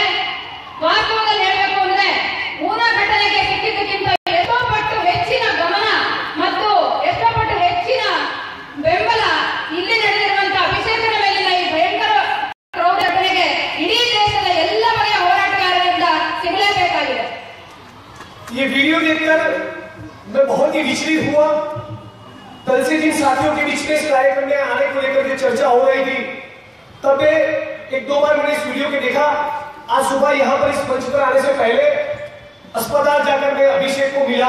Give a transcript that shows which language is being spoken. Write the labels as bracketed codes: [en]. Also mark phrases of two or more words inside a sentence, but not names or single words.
[kn] ವಾಸ್ತವದಲ್ಲಿ ಹೇಳಬೇಕು ಅಂದ್ರೆ ಊನ ಘಟನೆಗೆ ಸಿಕ್ಕಿದ್ದಕ್ಕಿಂತ ಎಷ್ಟೋ ಪಟ್ಟು ಹೆಚ್ಚಿನ ಗಮನ ಮತ್ತು ಎಷ್ಟೋ ಪಟ್ಟು ಹೆಚ್ಚಿನ ಬೆಂಬಲ ಇಲ್ಲಿ ನಡೆದಿರುವಂತಹ ಅಭಿಷೇಕರ ಮೇಲಿನ ಈ ಭಯಂಕರ ಕ್ರೌರ್ಯ ಘಟನೆಗೆ ಇಡೀ ದೇಶದ ಎಲ್ಲ ಬಗೆಯ ಹೋರಾಟಗಾರರಿಂದ ಸಿಗಲೇಬೇಕಾಗಿದೆ. [hi] ये वीडियो देखकर मैं बहुत ही विचलित हुआ। कल से जिन साथियों के बीच में इस कार्यक्रम में आने को लेकर के चर्चा हो रही थी, तब 1-2 बार मैंने इस वीडियो को देखा। आज सुबह यहाँ पर इस मंच पर आने से पहले अस्पताल जाकर मैं अभिषेक को मिला।